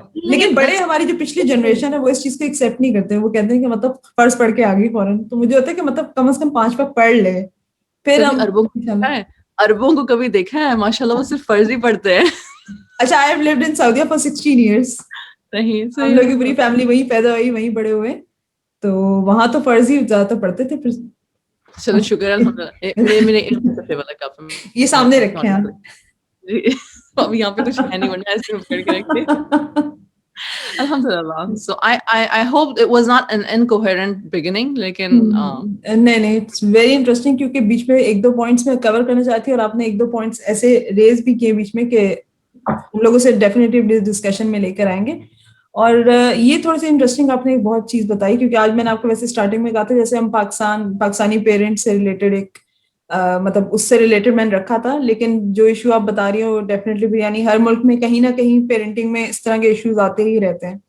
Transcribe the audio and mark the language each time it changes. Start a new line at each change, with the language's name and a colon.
Urdu: لیکن بڑے ہماری جو پچھلی جنریشن ہے وہ اس چیز کو ایکسیپٹ نہیں کرتے, وہ کہتے ہیں کہ مطلب فرض پڑھ کے آ گئی فوراً. تو مجھے ہوتا ہے کہ مطلب کم از کم 5 وقت پڑھ لے, پھر ہم. عربوں کو کبھی دیکھا ہے ماشاء اللہ وہ صرف فرض ہی پڑھتے ہیں.
English: اچھا, I have lived in Saudi for 16 years.
Urdu: ہم لوگ کی پوری فیملی وہیں پیدا ہوئی, وہیں بڑے ہوئے, تو وہاں تو فرض ہی زیادہ تر پڑھتے تھے. پھر چلو شکر الحمدللہ, میرے صفحے والا کپ یہ سامنے رکھے ہیں اب یہاں پہ کچھ ہے نہیں, ورنہ ایسے پکڑ کے رکھتے. الحمدللہ.
English: So I hope it was not an incoherent beginning, لیکن
Urdu: نہیں,
English: it's very interesting,
Urdu: کیونکہ بیچ میں 1-2 پوائنٹس میں کور کرنا چاہتی ہوں, اور آپ نے 1-2 پوائنٹس ایسے ریز بھی کیے بیچ میں کہ ہم لوگوں سے ڈیفینیٹلی ڈسکشن میں لے کر آئیں گے. اور یہ تھوڑی سی انٹرسٹنگ آپ نے ایک بہت چیز بتائی, کیونکہ آج میں نے آپ کو ویسے اسٹارٹنگ میں کہا تھا جیسے ہم پاکستانی پیرنٹس سے ریلیٹڈ ایک مطلب اس سے ریلیٹڈ میں نے رکھا تھا, لیکن جو ایشو آپ بتا رہی ہو ڈیفینیٹلی بھی, یعنی ہر ملک میں کہیں نہ کہیں پیرنٹنگ میں اس طرح کے ایشوز آتے ہی رہتے ہیں.